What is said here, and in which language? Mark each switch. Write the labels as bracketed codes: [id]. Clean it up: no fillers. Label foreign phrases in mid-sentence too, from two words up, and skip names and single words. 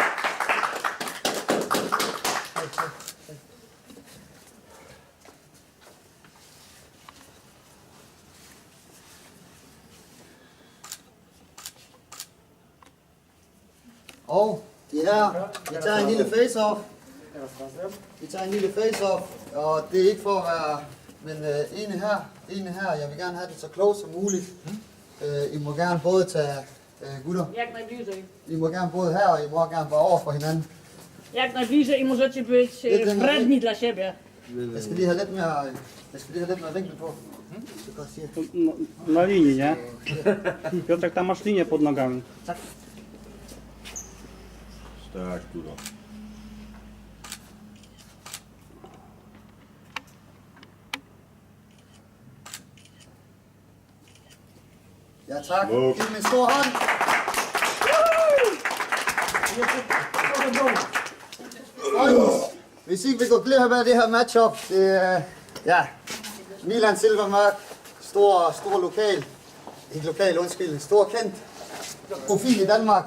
[da] Og de her, vi tager en lille face-off. Vi tager en lille face-off, og det er ikke for at være, men ene her, jeg vil gerne have det så close som muligt. I må gerne både tage, gutter, [pl] Jak najbliżej. [da] I må gerne både her, og I må gerne bare over for hinanden. [pl] Jak najbliżej i możecie być wredni dla siebie. [da] Jeg skal lige have lidt mere vinkel på. Så godt siger. [pl] Na linii, nie? Piotrek, tam masz linię pod nogami. Tak. [da] Stærkt, gutter. Ja, tak. Smuk. Giv mig en stor hånd. Og hvis ikke vi går glip af det her matchup, det er, ja, Milan Silvermark, stor lokal, ikke lokal, undskyld, stor kendt profil i Danmark.